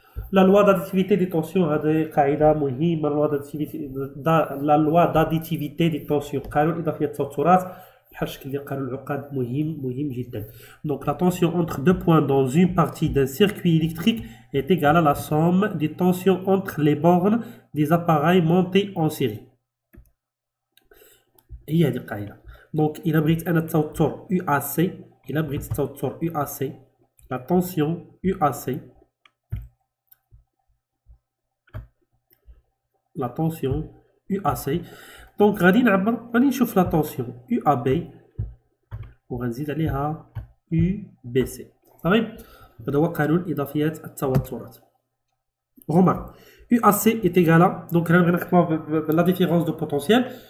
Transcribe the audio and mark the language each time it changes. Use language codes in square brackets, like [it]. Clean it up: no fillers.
[fr] La loi d'additivité des tensions [ar] هذه قاعدة مهمة. [fr] لا لوا d'additivité des tensions، [ar] قانون إضافية التوترات بحال الشكل اللي قالوا العقاد مهم جدا. [fr] Donc la tension entre deux points dans une partie d'un circuit électrique est égale à la somme des tensions entre les bornes des appareils montés en série. [ar] هي هذه القاعدة. Donc إلا بغيت أنا التوتر UAC، إلا بغيت التوتر UAC، [fr] la tension UAC، la tension UAC. [ar] دونك غادي نشوف [fr] la tension UAB [ar] وغنزيد عليها UBC. صافي. هذا هو قانون إضافيات التوترات. [fr] Remarque UAC est égal à، [ar] دونك هنا بغينا نكتبوها [fr] لا ديفيرونس دو بوتونسيال.